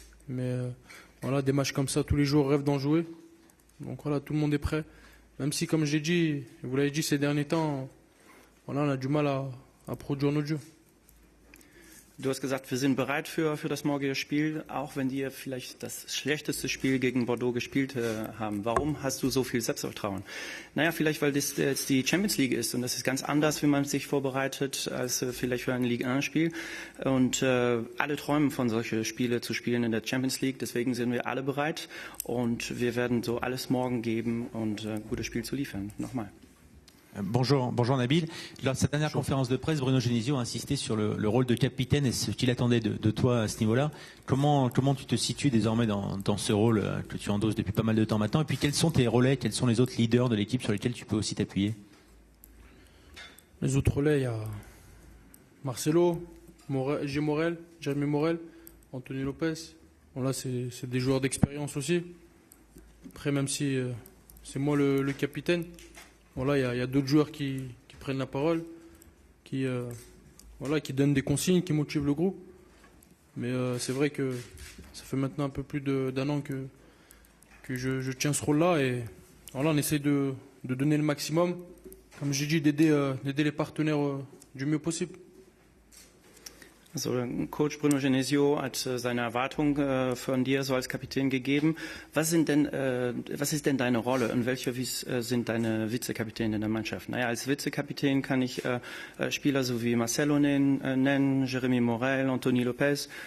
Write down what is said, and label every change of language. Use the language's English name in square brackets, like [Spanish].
[French] Mais voilà, des matchs comme ça, tous les jours, rêve d'en jouer. Donc voilà, tout le monde est prêt. Même si, comme j'ai dit, vous l'avez dit ces derniers temps, voilà, on a du mal à produire notre jeu. [German] Du hast gesagt, wir sind bereit für das morgige Spiel, auch wenn die vielleicht das schlechteste Spiel gegen Bordeaux gespielt haben. Warum hast du so viel Selbstvertrauen? Naja, vielleicht weil das jetzt die Champions League ist und das ist ganz anders, wie man sich vorbereitet, als vielleicht für ein Ligue 1 Spiel. Und alle träumen von solchen Spiele zu spielen in der Champions League. Deswegen sind wir alle bereit und wir werden so alles morgen geben und ein gutes Spiel zu liefern. Nochmal. [French] Bonjour Nabil. Lors de sa dernière conférence de presse, Bruno Genesio a insisté sur le rôle de capitaine et ce qu'il attendait de toi à ce niveau-là. Comment tu te situes désormais dans ce rôle que tu endosses depuis pas mal de temps maintenant? Et puis quels sont tes relais, quels sont les autres leaders de l'équipe sur lesquels tu peux aussi t'appuyer? Les autres relais, il y a Marcelo, Jérémy Morel, Anthony Lopez. Bon, là, c'est des joueurs d'expérience aussi. Après, même si c'est moi le capitaine, voilà, il y a d'autres joueurs qui prennent la parole, qui donnent des consignes, qui motivent le groupe. Mais c'est vrai que ça fait maintenant un peu plus d'un an que je tiens ce rôle-là. Et voilà, on essaie de donner le maximum, comme j'ai dit, d'aider les partenaires du mieux possible. [German] Also Coach Bruno Genesio hat seine Erwartung von dir so als Kapitän gegeben. Was ist denn deine Rolle und welche sind deine Vizekapitäne in der Mannschaft? Naja, als Vizekapitän kann ich Spieler so wie Marcelo nennen, Jeremy Morel, Anthony Lopez.